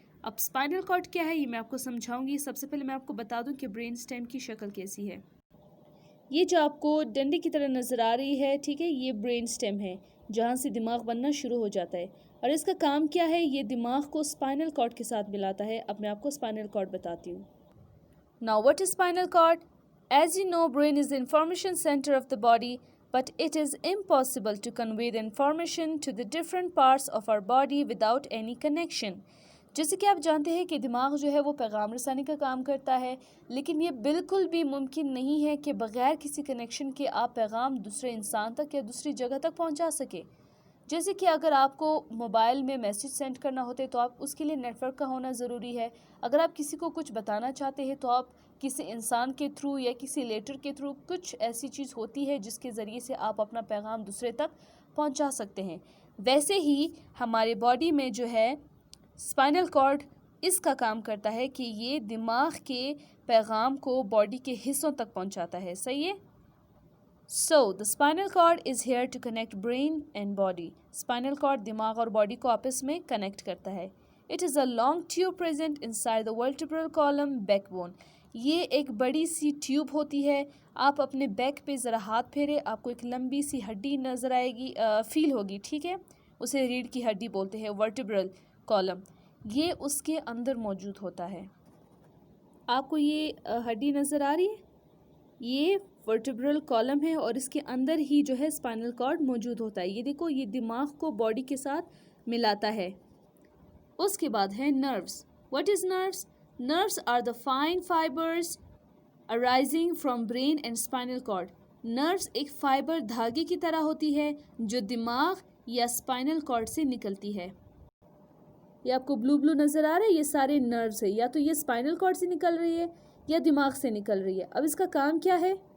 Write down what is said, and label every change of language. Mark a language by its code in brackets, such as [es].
[ur] اب spinal cord کیا ہے یہ میں آپ کو سمجھاؤں گی. سب سے پہلے میں آپ کو بتا دوں کہ برین سٹیم کی شکل کیسی ہے. یہ جو آپ کو ڈنڈے کی طرح نظر آ رہی ہے، ٹھیک ہے، یہ برین سٹیم ہے جہاں سے دماغ بننا شروع ہو جاتا ہے. اور اس کا کام کیا ہے؟ یہ دماغ کو اسپائنل کارڈ کے ساتھ ملاتا ہے. اب میں آپ کو اسپائنل کارڈ بتاتی ہوں. [en] Now what is spinal cord? As you know, brain is the information center of the body. But it is impossible to convey the information to the different parts of our body without any connection. [ur] جیسے کہ آپ جانتے ہیں کہ دماغ جو ہے وہ پیغام رسانی کا کام کرتا ہے، لیکن یہ بالکل بھی ممکن نہیں ہے کہ بغیر کسی کنیکشن کے آپ پیغام دوسرے انسان تک یا دوسری جگہ تک پہنچا سکے. جیسے کہ اگر آپ کو موبائل میں میسیج سینڈ کرنا ہوتے تو آپ اس کے لیے نیٹ ورک کا ہونا ضروری ہے. اگر آپ کسی کو کچھ بتانا چاہتے ہیں تو آپ کسی انسان کے تھرو یا کسی لیٹر کے تھرو کچھ ایسی چیز ہوتی ہے جس کے ذریعے سے آپ اپنا پیغام دوسرے تک پہنچا سکتے ہیں. ویسے ہی ہمارے باڈی میں جو ہے اسپائنل کارڈ اس کا کام کرتا ہے کہ یہ دماغ کے پیغام کو باڈی کے حصوں تک پہنچاتا ہے. صحیح ہے. [en] So, the spinal cord is here to connect brain and body. [ur] Spinal cord دماغ اور باڈی کو آپس میں کنیکٹ کرتا ہے. [en] It is a long tube present inside the vertebral column backbone. [ur] یہ ایک بڑی سی ٹیوب ہوتی ہے. آپ اپنے بیک پہ ذرا ہاتھ پھیرے، آپ کو ایک لمبی سی ہڈی نظر آئے گی، فیل ہوگی. ٹھیک ہے. اسے ریڑھ کی ہڈی بولتے ہیں، ورٹیبرل کالم. یہ اس کے اندر موجود ہوتا ہے. آپ کو یہ ہڈی نظر آ رہی ہے؟ یہ ورٹیبرل کالم ہے اور اس کے اندر ہی جو ہے اسپائنل کارڈ موجود ہوتا ہے. یہ دیکھو، یہ دماغ کو باڈی کے ساتھ ملاتا ہے. اس کے بعد ہے nervous. [en] What is nerves? Nerves are the fine fibers arising from brain and spinal cord. [ur] Nerves ایک فائبر دھاگے کی طرح ہوتی ہے جو دماغ یا اسپائنل کارڈ سے نکلتی ہے. یہ آپ کو بلو بلو نظر آ رہا ہے، یہ سارے نروز ہے، یا تو یہ اسپائنل کارڈ سے نکل رہی ہے یا دماغ سے نکل رہی ہے۔ اب اس کا کام کیا ہے؟